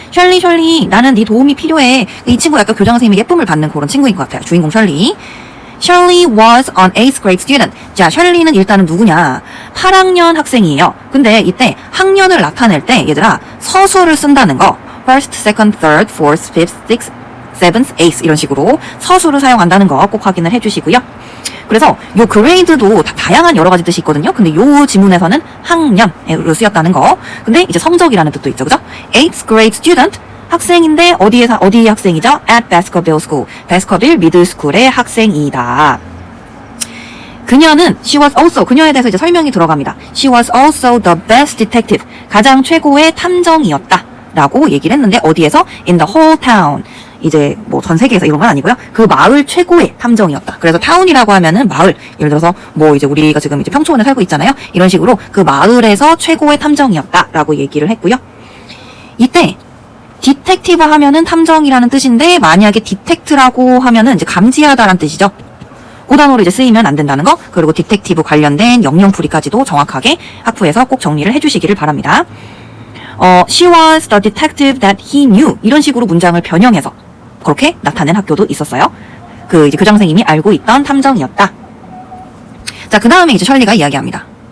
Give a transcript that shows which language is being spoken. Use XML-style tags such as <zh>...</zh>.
<ko>Shirley, 나는 네 도움이 필요해. 이 친구 약간 교장 선생님이 예쁨을 받는 그런 친구인 것 같아요. 주인공 Shirley.</ko> <en>Shirley was an 8th grade student.</en> <ko>자, Shirley는 일단은 누구냐? 8학년 학생이에요. 근데 이때 학년을 나타낼 때 얘들아 서술을 쓴다는 거.</ko> <en>First, second, third, fourth, fifth, sixth, seventh, eighth</en> <ko>이런 식으로 서술을 사용한다는 거 꼭 확인을 해주시고요. 그래서 요 그레이드도 다양한 여러 가지 뜻이 있거든요. 근데 요 지문에서는 학년으로 쓰였다는 거. 근데 이제 성적이라는 뜻도 있죠. 그죠?</ko> <en>8th grade student.</en> <ko>학생인데 어디 학생이죠?</ko> <en>At Baskerville School.</en> <ko>베스커빌 미들 스쿨의 학생이다. 그녀는</ko> <en>she was also</en> <ko>그녀에 대해서 이제 설명이 들어갑니다.</ko> <en>She was also the best detective.</en> <ko>가장 최고의 탐정이었다. 라고 얘기를 했는데 어디에서?</ko> <en>In the whole town.</en> <ko>이제 뭐 전 세계에서 이런 건 아니고요. 그 마을 최고의 탐정이었다. 그래서 타운이라고 하면은 마을. 예를 들어서 뭐 이제 우리가 지금 이제 평촌에 살고 있잖아요. 이런 식으로 그 마을에서 최고의 탐정이었다라고 얘기를 했고요. 이때 디텍티브 하면은 탐정이라는 뜻인데 만약에 디텍트라고 하면은 이제 감지하다라는 뜻이죠. 그 단어로 이제 쓰이면 안 된다는 거. 그리고 디텍티브 관련된 영영풀이까지도 정확하게 학부에서 꼭 정리를 해주시기를 바랍니다.</ko> <en>She was the detective that he knew.</en> <ko>이런 식으로 문장을 변형해서 그렇게 나타낸 학교도 있었어요. 그 이제 교장 선생님이 알고 있던 탐정이었다. 자, 그 다음에 이제 셜리가 이야기합니다.</ko>